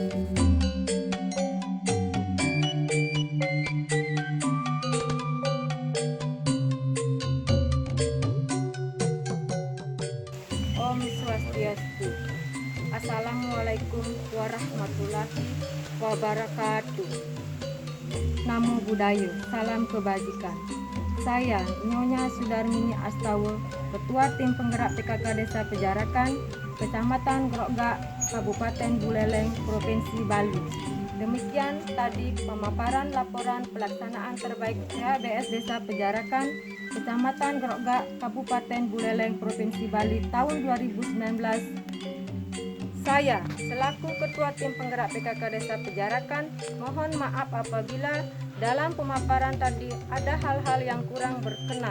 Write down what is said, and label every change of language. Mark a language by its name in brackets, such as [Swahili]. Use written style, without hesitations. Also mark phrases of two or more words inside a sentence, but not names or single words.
[Sanskrit] Om Swastiastu. [Arabic] السلام عليكم ورحمة الله وبركاته. [Pali] Namo Buddhaya, [Indonesian] salam kebajikan. Saya Nyonya Sudarmini Astawa, Ketua Tim Penggerak PKK Desa Pejarakan, Kecamatan Grogak, Kabupaten Buleleng, Provinsi Bali. Demikian tadi pemaparan laporan pelaksanaan terbaik PHBS Desa Pejarakan, Kecamatan Grogak, Kabupaten Buleleng, Provinsi Bali tahun 2019. Saya, selaku Ketua Tim Penggerak PKK Desa Pejarakan, mohon maaf apabila dalam pemaparan tadi ada hal-hal yang kurang berkenan.